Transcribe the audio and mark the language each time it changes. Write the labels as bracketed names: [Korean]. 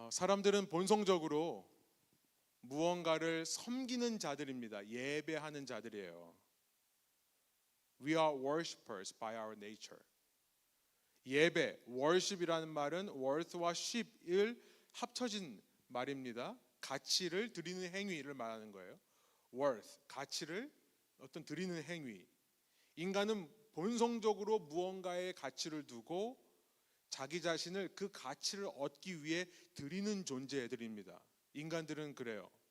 [Korean] 사람들은 본성적으로 무언가를 섬기는 자들입니다. 예배하는 자들이에요. [English] We are worshippers by our nature. [Korean] 예배, worship이라는 말은 worth와 ship을 합쳐진 말입니다. 가치를 드리는 행위를 말하는 거예요. worth, 가치를 어떤 드리는 행위. 인간은 본성적으로 무언가의 가치를 두고 자기 자신을 그 가치를 얻기 위해 드리는 존재들입니다. 인간들은 그래요.